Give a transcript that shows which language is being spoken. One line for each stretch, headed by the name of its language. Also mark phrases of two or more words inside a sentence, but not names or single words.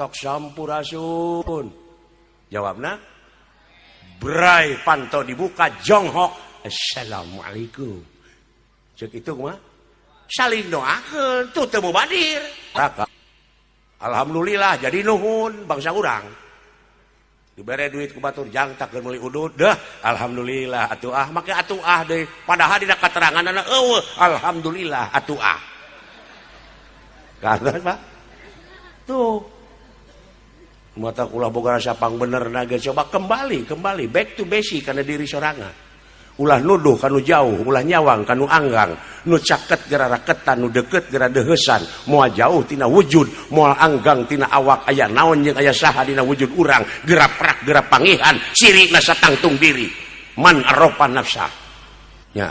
Sundanese: tok sampurasun jawabna berai panto dibuka jonghok assalamualaikum ceuk itu mah saling doakeun tuh teu mubadir alhamdulillah jadi nuhun bangsa urang dibere duit ku batur jangtak keur meuli udud dah alhamdulillah atuh make atuh deui padahal dina kateranganna eueuh alhamdulillah atuh karena Pak tuh mata ulah boga rasa pang bener nage coba kembali
English: back to basic
Sundanese: kana diri sorangan ulah nuduh kanu jauh ulah nyawang kanu anggang nu caket gara raketan nu deukeut gara deuheusan moal jauh tina wujud moal anggang tina awak aya naon jeung aya saha dina wujud urang geura prak geura pangihan sirina satangtung diri
Arabic: من عرف نفسه
Sundanese: nya